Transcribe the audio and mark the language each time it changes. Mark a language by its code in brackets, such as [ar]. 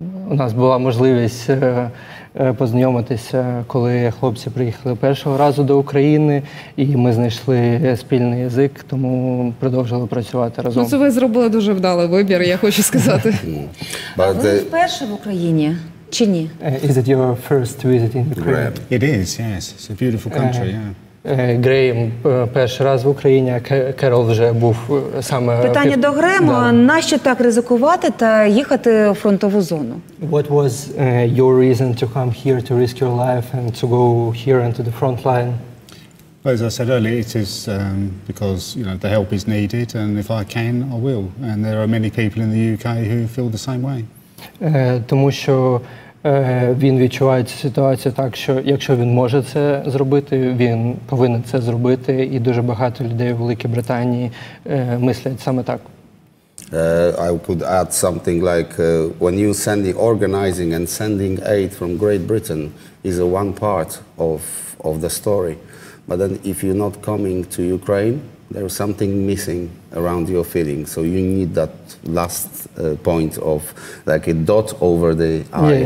[uk] У нас була можливість познайомитися, коли хлопці приїхали першого разу до України, і ми знайшли спільний язик, тому продовжили працювати разом. Ну, це ви зробили дуже вдалий вибір, я хочу сказати. Ви вперше в Україні? Чи ні? [en] Is it your first visit in Ukraine? It is, yes. It's a beautiful country, yeah. [uk] Грейм перший раз в Україні, а Карол вже був саме... Питання до Грема. Нащо так ризикувати та їхати в фронтову зону? [en] What was your reason to come here to risk your life and to go here into the front line? Well, as I said earlier, it is because the help is needed, and if I can, I will. And there are many people in the UK who feel the same way. [uk] Тому що він відчуває цю ситуацію так, що якщо він може це зробити, він повинен це зробити, і дуже багато людей у Великій Британії мислять саме так. [en] I could add something like when you organizing and sending aid from Great Britain is one part of the story, but then if you're not coming to Ukraine, there's something missing around your feeling. So you need that last point of like a dot over the I.